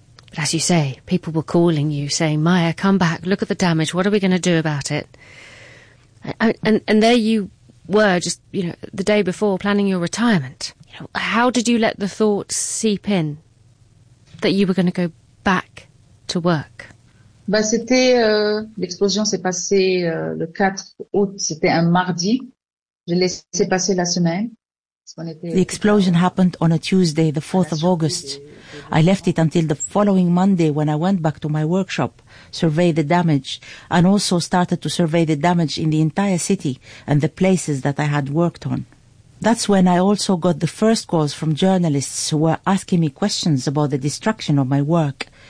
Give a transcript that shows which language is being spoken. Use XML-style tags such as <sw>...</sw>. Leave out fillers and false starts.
<en>But as you say, people were calling you, saying, Maya, come back, look at the damage, what are we going to do about it? And there you were, just, you know, the day before, planning your retirement. You know, how did you let the thought seep in that you were going to go back to work?</en> <fr>Bah, c'était l'explosion s'est passée le 4 août, c'était un mardi. Je l'ai laissé passer la semaine.</fr> <en>The explosion happened on a Tuesday, the 4th of August. I left it until the following Monday when I went back to my workshop, survey the damage, and also started to survey the damage in the entire city and the places that I had worked on. That's when I also got the first calls from journalists who were asking me questions about the destruction of my work.</en>